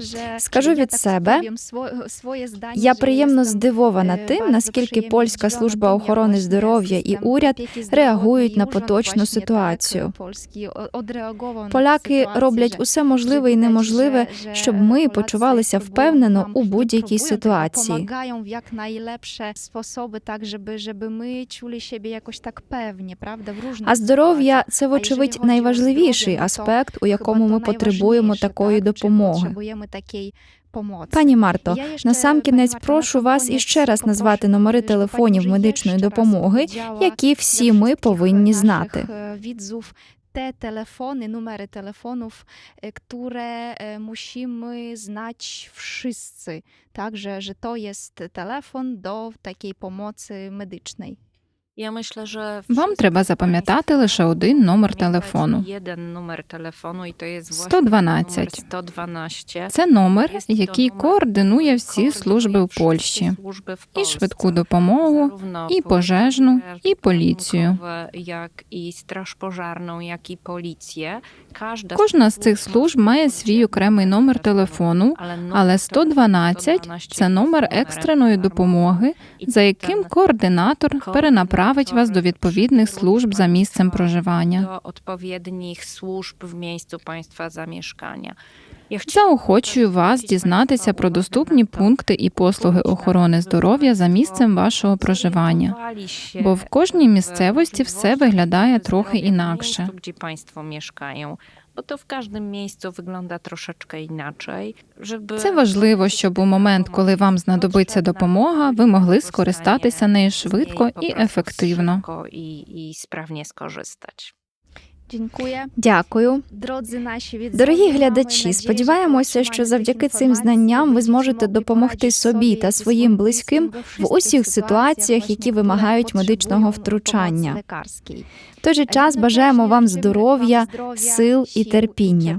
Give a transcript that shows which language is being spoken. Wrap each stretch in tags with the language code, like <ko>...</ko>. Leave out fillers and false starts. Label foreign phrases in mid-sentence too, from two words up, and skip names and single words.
<uk>Скажу від себе, я приємно здивована тим, наскільки Польська служба охорони здоров'я і уряд реагують на поточну ситуацію. Поляки роблять усе можливе і неможливе, щоб ми почувалися впевнено у будь-якій ситуації.</uk> <pl>Pomagają w jak najlepsze sposoby, tak żeby my czuli siebie jakoś tak pewnie,</pl> <uk>правда, в różnych А здоров'я – це,</uk> <pl>sytuacjach.</pl> <uk>вочевидь, найважливіший аспект, у якому ми потребуємо такої допомоги. Пані Марто, насамкінець прошу вас іще раз назвати номери телефонів медичної допомоги, які всі ми повинні знати.</uk> <pl>Te telefony, numery telefonów, które musimy znać wszyscy. Także, że to jest telefon do takiej pomocy medycznej. Я myślę, że</pl> <uk>Вам треба запам'ятати лише один номер телефону.</uk> <pl>Jeden numer telefonu i to jest właśnie 112. numer 112.</pl> <uk>Це номер, який координує всі служби у Польщі. І швидку допомогу, і пожежну, і поліцію. Як і страж пожарну, як і поліція. Кожна з цих служб має свій окремий номер телефону, але 112 – це номер екстреної допомоги, за яким координатор перенаправить вас до відповідних служб за місцем проживання. До відповідних служб в місці</uk> <pl>państwa zamieszkania.</pl> <uk>Заохочую вас дізнатися про доступні пункти і послуги охорони здоров'я за місцем вашого проживання, бо в кожній місцевості все виглядає трохи інакше.</uk> <pl>Gdzie państwo mieszkają, bo to w każdym miejscu wygląda troszeczkę inaczej, żeby...</pl> <uk>Це важливо, щоб у момент, коли вам знадобиться допомога, ви могли скористатися нею швидко і ефективно.</uk> <pl>І sprawnie skorzystać.</pl> <uk>Дякую. Дорогі глядачі, сподіваємося, що завдяки цим знанням ви зможете допомогти собі та своїм близьким в усіх ситуаціях, які вимагають медичного втручання. В той же час бажаємо вам здоров'я, сил і терпіння.</uk>